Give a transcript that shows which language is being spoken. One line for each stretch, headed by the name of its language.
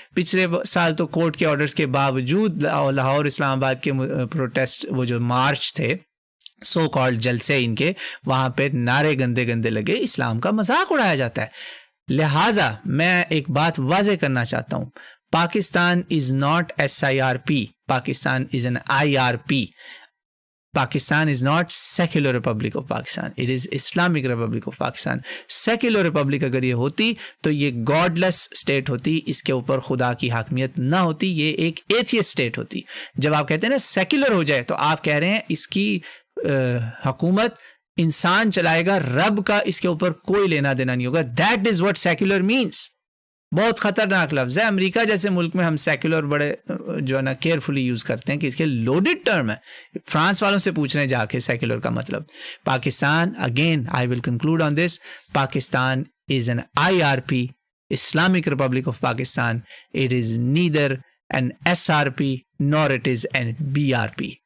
Urdu: پچھلے سال تو کورٹ کے آرڈرز کے باوجود لاہور اسلام آباد کے پروٹیسٹ, وہ جو مارچ تھے, سو کالڈ جلسے ان کے, وہاں پہ نعرے گندے گندے لگے, اسلام کا مذاق اڑایا جاتا ہے. لہٰذا میں ایک بات واضح کرنا چاہتا ہوں, Pakistan
English: is not SIRP, Pakistan is an IRP. Pakistan is not secular Republic of Pakistan, it is Islamic Republic of Pakistan.
Urdu: Secular Republic اگر یہ ہوتی تو یہ godless state ہوتی, اس کے اوپر خدا کی حاکمیت نہ ہوتی, یہ ایک atheist state ہوتی. جب آپ کہتے ہیں نا secular ہو جائے, تو آپ کہہ رہے ہیں اس کی حکومت انسان چلائے گا, رب کا اس کے اوپر کوئی لینا دینا نہیں ہوگا.
English: That is what secular means.
Urdu: بہت خطرناک لفظ ہے. امریکہ جیسے ملک میں ہم سیکولر بڑے جو ہے نا کیئرفلی یوز کرتے ہیں کہ اس کے لوڈڈ ٹرم ہے. فرانس والوں سے پوچھ رہے ہیں جا کے سیکولر کا مطلب.
English: Pakistan, again I will conclude on this, Pakistan is an IRP, Islamic Republic of Pakistan. It is neither an SRP nor it is an BRP.